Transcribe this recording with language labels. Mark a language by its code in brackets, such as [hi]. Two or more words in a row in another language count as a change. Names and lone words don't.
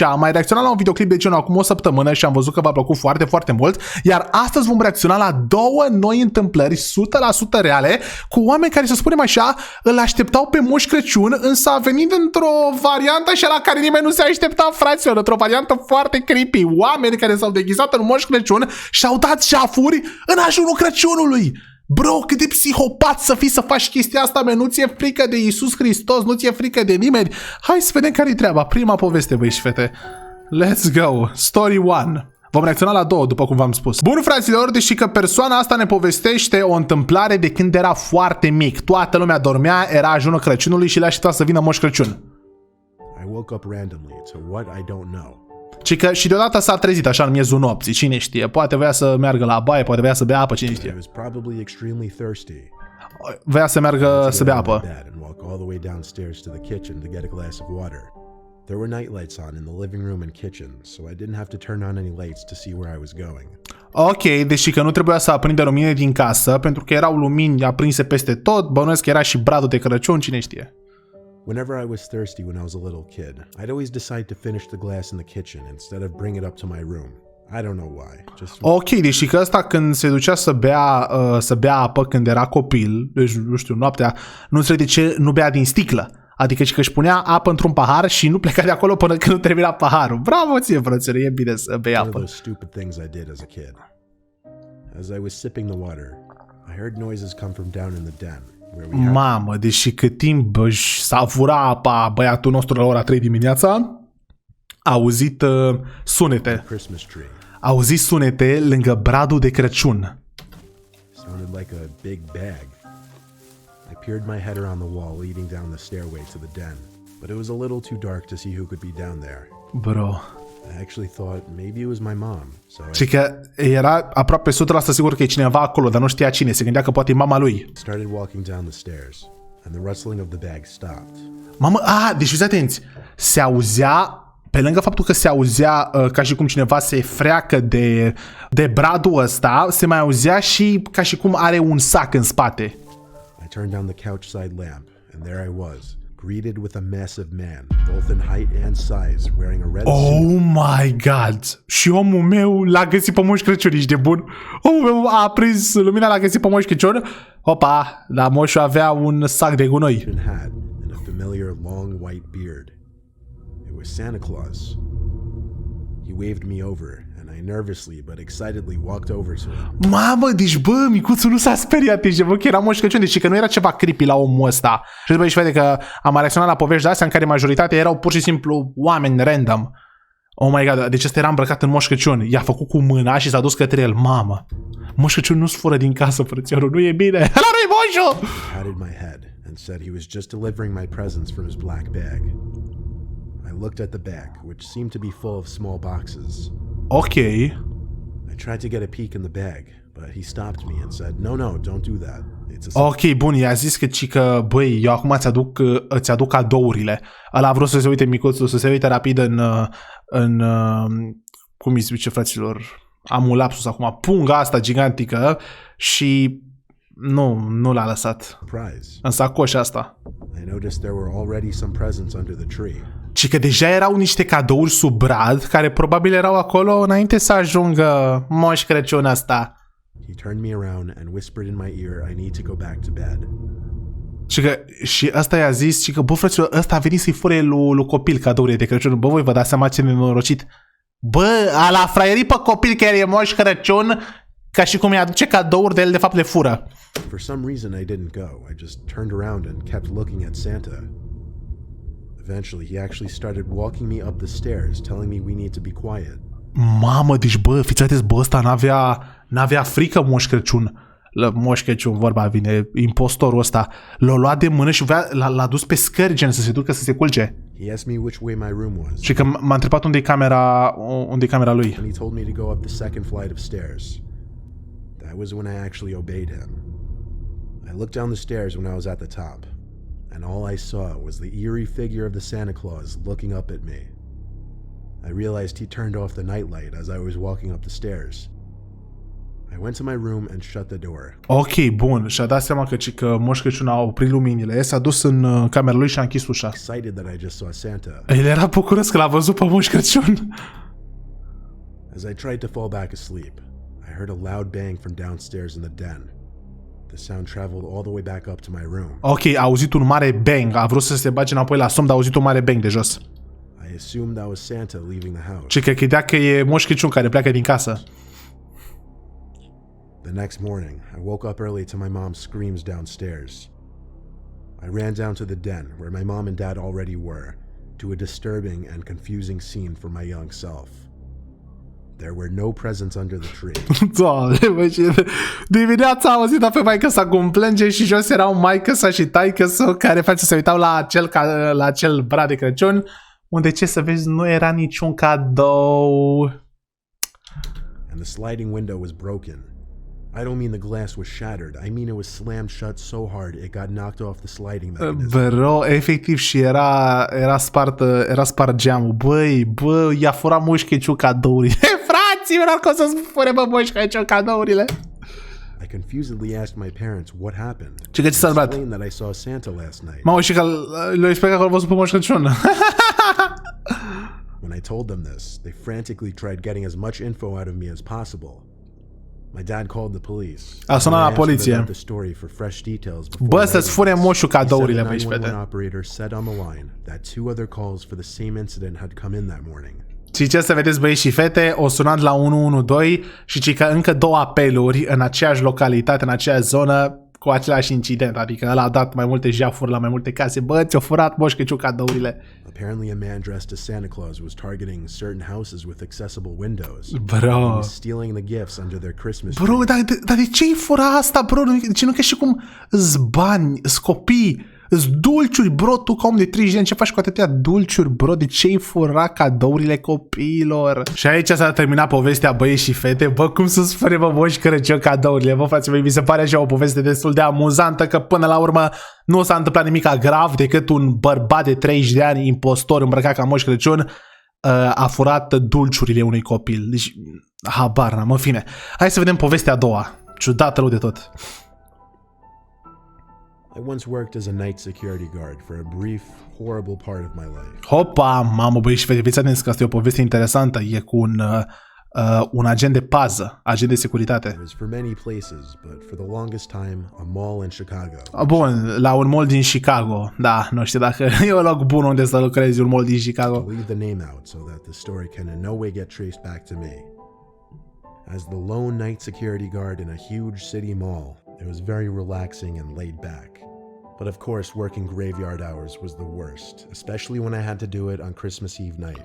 [ro] Am mai reacționat la un videoclip de genul acum o săptămână și am văzut că v-a plăcut foarte, foarte mult, iar astăzi vom reacționa la două noi întâmplări 100% reale cu oameni care, să spunem așa, îl așteptau pe Moș Crăciun, însă a venit într-o variantă așa la care nimeni nu se aștepta, fraților, într-o variantă foarte creepy. Oameni care s-au deghizat în Moș Crăciun și-au dat jafuri în ajunul Crăciunului. Bro, cât de psihopat să fii să faci chestia asta, nu ți-e frică de Iisus Hristos, nu ți-e frică de nimeni. Hai să vedem care-i treaba. Prima poveste, băi și fete. [en] Let's go. Story 1. [ro] Vom reacționa la două, după cum v-am spus. Bun, fraților, deși că persoana asta ne povestește o întâmplare de când era foarte mic. Toată lumea dormea, era ajunul Crăciunului și le aștepta să vină Moș Crăciun. [en] I woke up randomly to what I don't know. [ro] Ci că și deodată s-a trezit așa în miezul nopții, cine știe, poate voia să meargă la baie, poate voia să bea apă, cine știe. [en] I was probably extremely thirsty. [ro] Voia să meargă să bea apă. [en] And walk all the way downstairs to the kitchen to get a glass of water. There were night lights on in the living room and kitchen, so I didn't have to turn on any lights to see where I was going. [ro] Ok, deși că nu trebuia să aprindă lumine din casă, pentru că erau lumini aprinse peste tot, bănuiesc că era și bradul de Crăciun, cine știe. [en] Whenever I was thirsty when I was a little kid, I'd always decide to finish the glass in the kitchen instead of bring it up to my room. I don't know why. [ro] Ok, deși că ăsta când se ducea să bea apă când era copil, deci nu știu, noaptea, nu înțeleg de ce nu bea din sticlă. Adică și că își punea apă într-un pahar și nu pleca de acolo până când nu termina paharul. Bravo ție, frățele, e bine să bei apă. [en] One of those stupid things I did as a kid. As I was sipping the water, I heard noises come from down in the den. [ro] Mamă, deși cât timp își savura apa băiatul nostru la ora 3 dimineața, a auzit sunete. A auzit sunete lângă bradul de Crăciun. [en] Sounded like a big bag. I peered my head around the wall leading down the stairway to the den, but it was a little too dark to see who could be down there. Bro. I actually thought maybe it was my mom. [ro] Și că era aproape 100% sigur că e cineva acolo, dar nu știa cine. Se gândea că poate e mama lui. [en] Started walking down the stairs, and the rustling of the bag stopped. [ro] Mamă, deci fiți atenți. Se auzea, pe lângă faptul că se auzea ca și cum cineva se freacă de bradul ăsta, se mai auzea și ca și cum are un sac în spate. [en] I turned down the couch side lamp, and there I was, greeted with a massive man, both in height and size, wearing a red suit. Oh my god! [ro] Și omul meu l-a găsit pe Moș Crăciun, ești de bun? Omul meu a aprins lumina, l-a găsit pe Moș Crăciun. Opa, la Moșu avea un sac de gunoi. [en] Hat and a familiar long white beard. It was Santa Claus. He waved me over, and I nervously but excitedly walked over to him. [ro] Mamă, deci bă, micuțul nu s-a speriat, deci bă, că era Moș Crăciun, deci că nu era ceva creepy la omul ăsta. Și după și vede că am reacționat la povești de astea în care majoritatea erau pur și simplu oameni random. [en] Oh my god, [ro] deci ăsta era îmbrăcat în Moș Crăciun. I-a făcut cu mâna și s-a dus către el. Mamă, Moș Crăciun nu-ți fură din casă, frățiorul, nu e bine. Ăla nu-i Moșu! [en] He patted my head and said he was just delivering my presents from his black bag. I looked at the bag, which seemed to be full of small boxes. Ok. I tried to get a peek in the bag, but he stopped me and said, no, don't do that. It's a [ro] ok, bun, i-a zis că, băi, eu acum îți aduc cadourile. Ăla a vrut să se uite micuțul, să se uite rapid în cum îi zice, fraților, am un lapsus acum, punga asta gigantică și nu l-a lăsat în sacoșa asta. [en] I noticed there were already some presents under the tree. [ro] Și că deja erau niște cadouri sub brad, care probabil erau acolo înainte să ajungă Moș Crăciun ăsta. [en] He turned me around and whispered in my ear, I need to go back to bed. [ro] Și ăsta i-a zis, și că, bă, frăților, ăsta a venit să-i fure lui copil cadourile de Crăciun. Bă, voi vă dați seama ce nenorocit. Bă, a fraierit pe copil că e Moș Crăciun, ca și cum îi aduce cadouri de el, de fapt le fură. [en] For some reason I didn't go. I just turned around and kept looking at Santa. Eventually, he actually started walking me up the stairs, telling me we need to be quiet. [ro] Mamă, deci bă, fiți atenți, bă, ăsta n-avea frică Moș Crăciun. Moș Crăciun, vorba vine, impostorul ăsta. L-a luat de mână și l-a dus pe scări, gen, să se ducă să se culce. [en] He asked me which way my room was. [ro] Și că m-a întrebat unde e camera lui. [en] And he told me to go up the second flight of stairs. That was when I actually obeyed him. I looked down the stairs when I was at the top. and all I saw was the eerie figure of the Santa Claus looking up at me. I realized he turned off the nightlight as I was walking up the stairs. I went to my room and shut the door. [ro] Ok, bun. Și-a dat seama că Moș Crăciun a oprit luminile, s-a dus în camera lui și a închis ușa. [en] Excited that I just saw Santa. [ro] El era bucuros că l-a văzut pe Moș Crăciun. [en] As I tried to fall back asleep, I heard a loud bang from downstairs in the den. The sound traveled all the way back up to my room. [ro] Ok, a auzit un mare bang. A vrut să se bage înapoi la somn, dar a auzit un mare bang de jos. [en] I assumed that was Santa leaving the house. [ro] Și că credea că e Moș Crăciun care pleacă din casă. [en] The next morning, I woke up early to my mom's screams downstairs. I ran down to the den, where my mom and dad already were, to a disturbing and confusing scene for my young self. There were no presents under the tree. [ro] Doamne, bă, și dimineața a auzit-o pe maică-sa cum plânge și jos erau maică-sa și taică-sa care face să se uitau la acel brad de Crăciun, unde, ce să vezi, nu era niciun cadou. [en] And the sliding window was broken. I don't mean the glass was shattered. I mean it was slammed shut so hard it got knocked off the sliding mechanism. [ro] Bro, efectiv, și era spart geamul. Băi, i-a furat Moș Crăciun cadourile. Fraților, că o să spune, bă, Moș Crăciun cadourile. [en] I confusedly asked my parents what happened. [ro] Ce s-a întâmplat? [en] Explained that I saw Santa last night. [ro] Mamă, și că le-a explicat că l-a văzut pe Moș Crăciun. [en] When I told them this, they frantically tried getting as much info out of me as possible. My dad called the police. [ro] A sunat la poliție. Bă, să-ți fure moșul cadourile, băi, fete. [en] Operator said on the line that 2 other calls for the same incident had come in that morning. [ro] Și ce să vedeți, băieți și fete, o sunat la 112 și ci că încă 2 apeluri în aceeași localitate, în aceeași zonă, cu același incident, adică ăla a dat mai multe jafuri la mai multe case. Bă, ți-o furat Moș Crăciun cadourile. [en] Apparently a man dressed as Santa Claus was targeting certain houses with accessible windows. Bro. He was stealing the gifts under their Christmas tree. [ro] Bro, dar de ce-i fura asta, bro? Ce nu că și cum îți bani, îți copii, îți dulciuri, bro, tu ca om de 30 de ani, ce faci cu atâtea dulciuri, bro? De ce-i fura cadourile copiilor? Și aici s-a terminat povestea, băieți și fete. Bă, cum să-ți fure, bă, Moș Crăciun cadourile? Bă, frații mei, mi se pare așa o poveste destul de amuzantă, că până la urmă nu s-a întâmplat nimic grav decât un bărbat de 30 de ani, impostor, îmbrăcat ca Moș Crăciun, a furat dulciurile unui copil. Deci, habar n-am, în fine. Hai să vedem povestea a doua. Ciudată rău de tot. [en] I once worked as a night security guard for a brief, horrible part of my life. [ro] Hopa, mamă, băi, și fiți atenți că asta e o poveste interesantă. E cu un agent de pază, agent de securitate. [en] It was for many places, but for the longest time, a mall in Chicago. [ro] Bun, la un mall din Chicago. Da, nu știu dacă e un loc bun unde să lucrezi, un mall din Chicago. [en] I'll leave the name out so that the story can in no way get traced back to me. As the lone night security guard in a huge city mall, it was very relaxing and laid back. But of course, working graveyard hours was the worst, especially when I had to do it on Christmas Eve night.